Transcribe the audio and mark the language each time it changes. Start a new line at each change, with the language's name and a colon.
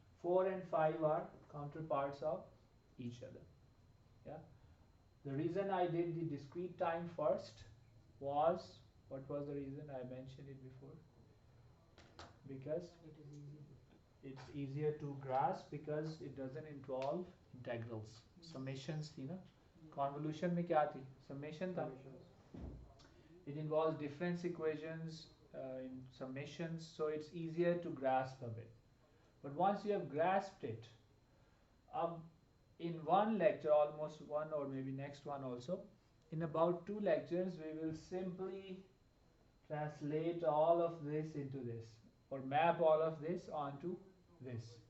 English: 4 and 5 are counterparts of each other. Yeah. The reason I did the discrete time first was, what was the reason? I mentioned it before. Because it's easier to grasp because it doesn't involve integrals.
Hindi: Summations थी ना? Convolution में क्या थी?
English: Summation
Hindi: था.
English: It involves difference equations in summations, so it's easier to grasp a bit. But once you have grasped it, in one lecture, almost one or maybe next one also, in about 2 lectures, we will simply translate all of this into this, or map all of this onto this.